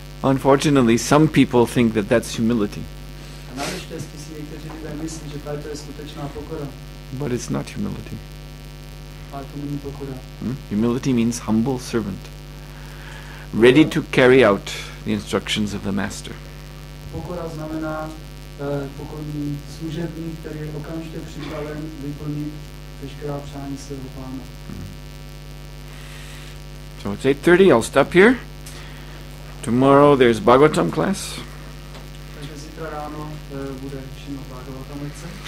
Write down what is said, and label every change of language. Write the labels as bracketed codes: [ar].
[en] Unfortunately, some people think that that's humility. [cs] Naštěstí si někteří lidé myslí, že tady to je skutečná pokora. [en] But it's not humility. [cs] Ale to není pokora. [en] Humility means humble servant, ready to carry out the instructions of the master. [cs] Pokora znamená pokorný služebník, který je okamžitě připraven vyplnit veškerá přání svého pána. [en] So it's 8:30, I'll stop here. Tomorrow there's Bhagavatam class. [cs] Takže zítra ráno bude Šrimad Bhagavatam lekce.